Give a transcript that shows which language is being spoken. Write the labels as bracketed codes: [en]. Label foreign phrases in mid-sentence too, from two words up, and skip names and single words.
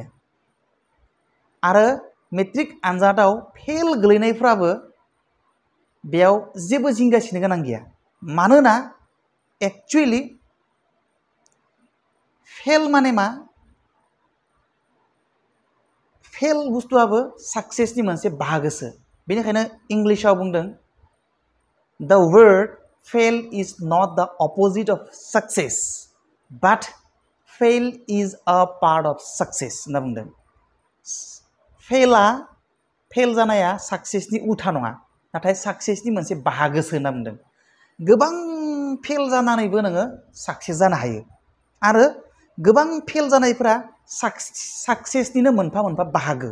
[brx] आरो मेट्रिक आनजादाव फेल गोलैनायफ्राबो बेयाव जेबो जिंगासिनो गोनां गैया। मानोना [en] actually fail [brx] माने मा? फेल बुस्थुआबो साक्सेसनि मोनसे बाहागोसो। बेनिखायनो इंलिशाव बुंदों [en] the word fail is not the opposite of success but fail is a part of success [brx] होनना बुंदों। फेल जानाया साक्सेसनि उल्था नङा, नाथाय साक्सेसनि मोनसे बाहागोसो होनना बुंदों। गोबां फेल जानानैबो नोङो साक्सेस जानो हायो आरो गोबां फेल जानायफोरा साक्सेसनिनो मोनफा मोनफा बाहागो।